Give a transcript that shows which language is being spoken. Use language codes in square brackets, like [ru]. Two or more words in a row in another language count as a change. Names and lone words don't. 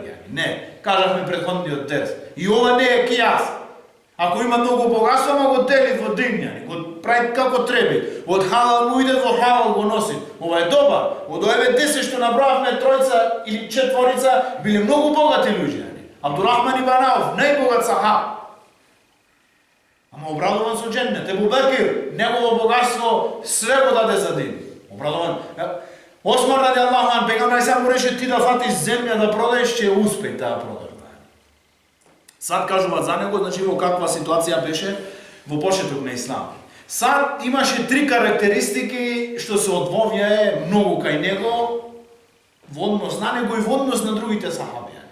[mk] Не, кажавме претходниот дерс. И ова не е кијас. Ако има многу богатство, ама го дели во денјани, го прави како треби. Од халал му иде во халал го носи. Ова е добар. Од овие 10 што набрававме тројца или четворица, биле многу богати луѓе. Абдурахман ибн Ауф, најбогат сахаб. Ама обрадован со џеннет. Ебу Бекир, негово богатство све го даде за дин. Обрадован. Осмар [ar] رضي الله عنه, [mk] пегамбар само реше ти да фатиш земја да продаеш, ќе успеј да продаш. Сад кажуваат за него, значи во каква ситуација беше во почеток на ислам. Сад имаше 3 карактеристики што се одвовјае многу кај него во однос на него и во однос на другите сахаби.